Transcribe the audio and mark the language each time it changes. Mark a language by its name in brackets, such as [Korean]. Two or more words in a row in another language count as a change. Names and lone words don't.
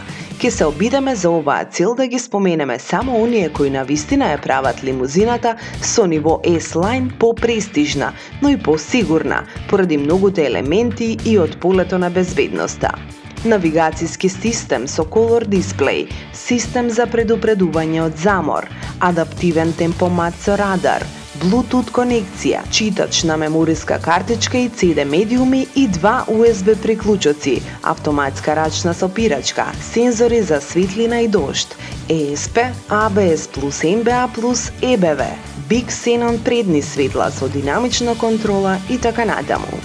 [Macedonian] Ке се обидеме за оваа цел да ги споменеме само оние кои навистина ја прават лимузината со ниво S-Line по-престижна, но и по-сигурна, поради многуте елементи и од полето на безбедноста. Навигацијски систем со [English] color display, [Macedonian] систем за предупредување од замор, адаптивен темпомат со радар, Bluetooth конекција, читач на мемориска картичка и CD медиуми и 2 USB приклучоци, автоматска рачна сопирачка, сензори за светлина и дожд, ESP, ABS+, MBA+, EBV, [English] Big Xenon [Macedonian] предни светла со динамична контрола и така натаму.